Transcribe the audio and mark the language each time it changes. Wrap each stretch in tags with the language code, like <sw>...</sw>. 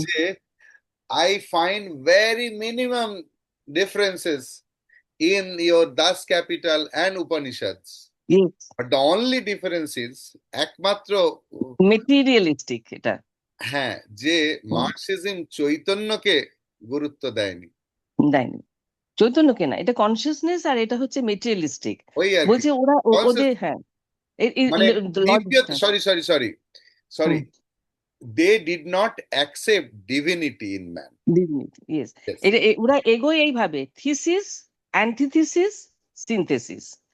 <bn>যে</bn> <en>I find very minimum differences in your Das Capital and Upanishads. yes, But the only difference is</en> <bn>একমাত্র materialistic এটা। হ্যাঁ, যে Marxism চৈতন্যকে গুরুত্ব দেয়নি। দেয়নি, চৈতন্যকে না, এটা কনসিয়াসনেস, আর এটা হচ্ছে মেটেরিয়ালিস্টিক। ওই আর কি বলছে ওরা ওদের, হ্যাঁ, মানে লজিকটা,</bn> <en>Sorry they did not accept divinity in man. Yes, Yes,</en> <bn>ওরা এগোয় এইভাবে, থিসিস, অ্যান্টিথিসিস, সিনথেসিস,</bn>